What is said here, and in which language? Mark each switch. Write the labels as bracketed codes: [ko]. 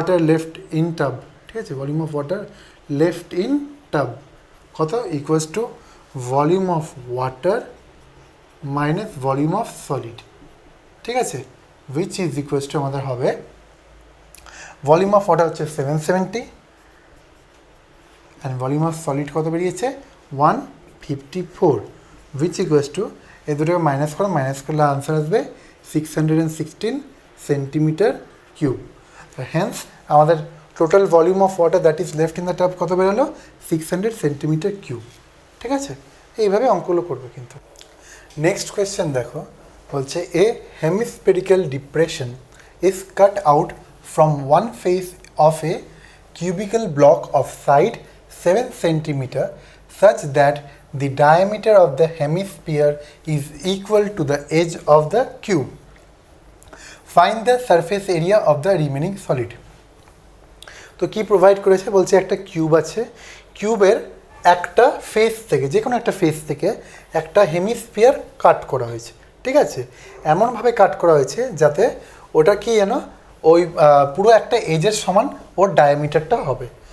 [en] left in tub, [bn] ঠিক আছে, [en] volume of water left in tub কত equals to volume of water minus volume of solid, ঠিক আছে, which is equals to আমাদের হবে volume of water হচ্ছে 770 and volume of solid কত বেরিয়েছে 154, which equals to [bn] এই দুটোকে মাইনাস করলে আনসার আসবে [en] 616 centimetre cube. Hence আমাদের total volume of water that is left in the tub কত বেরোলো 600 centimetre cube, ঠিক আছে, [bn] এইভাবে অঙ্কগুলো করবে কিন্তু। নেক্সট কোয়েশ্চেন দেখো, বলছে [en] A hemispherical depression is cut out from one face of a cubical block of side 7 centimeter such that the diameter of the hemisphere is equal to the edge of the cube. Find the surface area of the remaining solid. [bn] তো কি provide করেছে, বলছে একটা cube আছে, কিউবের একটা face থেকে, যে কোনো একটা ফেস থেকে একটা হেমিস্ফিয়ার কাট করা হয়েছে, ঠিক আছে, এমনভাবে কাট করা হয়েছে যাতে ওটা কি যেন ওই পুরো একটা এজের সমান ওর ডায়ামিটারটা হবে।